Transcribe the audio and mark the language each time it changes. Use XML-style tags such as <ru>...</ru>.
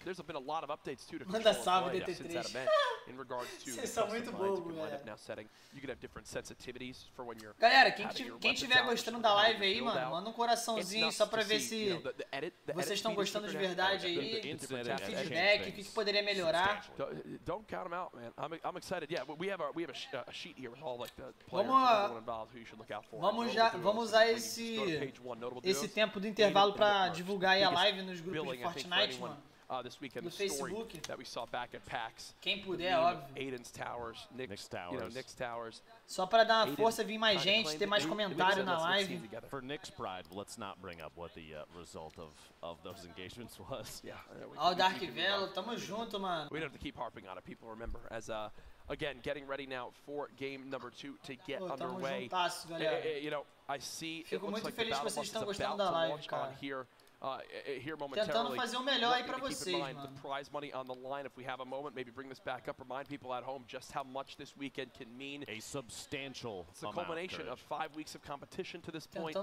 <en>There's been a lot of updates too to</en> <pt>Manda salve, DT3.</pt> <en>since that event in regards to</en> <pt>Vocês são muito bobos,</pt> <en>lineup now setting. You can have different sensitivities for when you're.</en> <pt>Galera, quem tiver gostando da live aí, mano, manda um coraçãozinho só pra ver se vocês estão gostando de verdade aí. Feedback, o que poderia melhorar.</pt> <en>Don't count them out, man. I'm excited. Yeah, we have a sheet here with all like the players involved who you should look out for.</en> <pt>Vamos usar esse tempo do intervalo pra divulgar aí a live nos grupos de Fortnite, mano. No Facebook. Quem puder, óbvio.</pt> <en>Nick's Towers.</en> <pt>Só pra dar uma força, vir mais gente, ter mais comentário na live.</pt> <en>For Nick's pride, let's not bring up what the result of those engagements was.</en> <pt>Ó, o Dark Velo, tamo junto, mano.</pt> <en>We don't have to keep harping on it. People remember as again getting ready now for game number 2 to get underway.</en> <pt>Juntasso, galera.</pt> <en>You know, I see.</en> <pt>Fico muito feliz que vocês estão gostando da live, cara.</pt> <en>Here</en> <pt>Tentando fazer o melhor aí pra vocês, mano.</pt> <en>The prize money on the line. If we have a moment, maybe bring this back up. Remind people at home just how much this weekend can mean. A substantial It's the culmination of 5 weeks of competition to this point.</en>